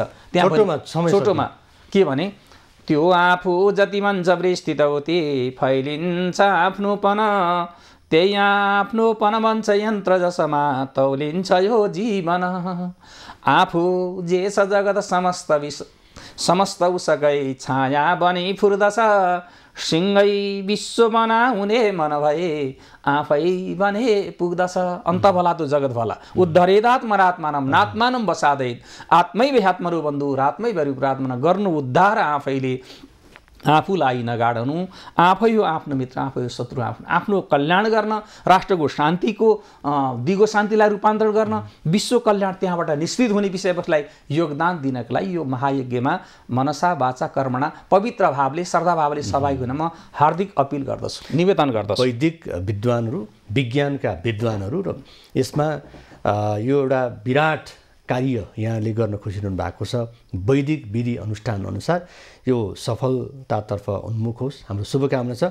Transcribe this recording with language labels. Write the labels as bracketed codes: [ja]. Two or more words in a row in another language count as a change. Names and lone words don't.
[ne] त्यहाँ छोटोमा के भने, त्यो आफू जति मञ्च विस्तृत हो त्यही फैलिन्छ आफ्नोपन, त्यही आफ्नोपन भन्छ यन्त्र जसमा तौलिन्छ यो जीवन, आफू जे छ जगत समस्त उसकै छाया बनी फुर्दछ, सिंहै विश्व बनाउने मन भए आफै बने पुग्दछ। [hi] अन्त भला तो जगत भला [sa] उद्धरेदात्मरात्मानम नात्मानम बसादैत आत्मै वेहात्मरो बन्धु रात्मै परिप्रात्मना [ne] गर्नु उद्धार आफैले, आफूलाई नगाडनु, आफै हो आफ्नो मित्र, आफै हो शत्रु, आफ्नो कल्याण गर्न, राष्ट्रको शान्तिको दिगो शान्तिलाई रूपान्तरण गर्न, विश्व कल्याण त्यहाँबाट निश्चित हुने विषयवस्तुलाई योगदान दिनको लागि यो महायज्ञमा [sa] मनसा वाचा कर्मणा [ne] पवित्र भावले श्रद्धा भावले सहभागी हुन म हार्दिक अपिल गर्दछु, निवेदन गर्दछु। वैदिक विद्वानहरू, विज्ञानका विद्वानहरू र यसमा यो एउटा विराट कार्य यहाँले गर्न खोजिरहनु भएको छ। वैदिक विधि अनुष्ठान अनुसार यो सफलतातर्फ उन्मुख होस्, हाम्रो शुभकामना छ।